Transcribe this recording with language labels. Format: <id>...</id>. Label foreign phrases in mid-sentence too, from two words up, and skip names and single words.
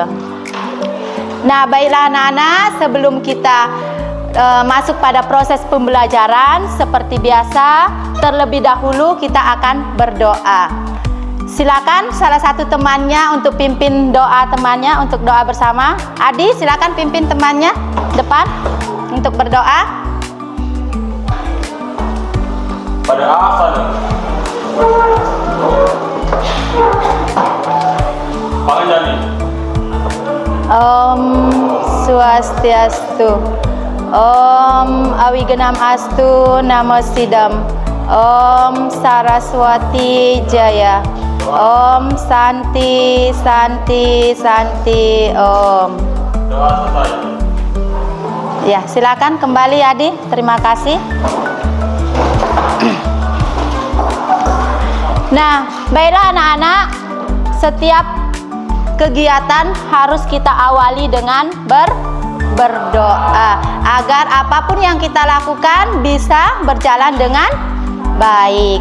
<id>Nah, baiklah anak-anak, sebelum kita masuk pada proses pembelajaran, seperti biasa, terlebih dahulu kita akan berdoa. Silakan salah satu temannya untuk pimpin doa temannya untuk doa bersama. Adi, silakan pimpin temannya depan untuk berdoa. Pada asal Panganjani.</id> <sa>Om Swastiastu. Om Awigenam Astu Namo Sidam. Om Saraswati Jaya. Om Santi Santi Santi Om.</sa> <id>Doa selesai. Ya, silakan kembali Adi. Terima kasih. Nah, baiklah anak-anak, setiap kegiatan harus kita awali dengan berdoa agar apapun yang kita lakukan bisa berjalan dengan baik.</id>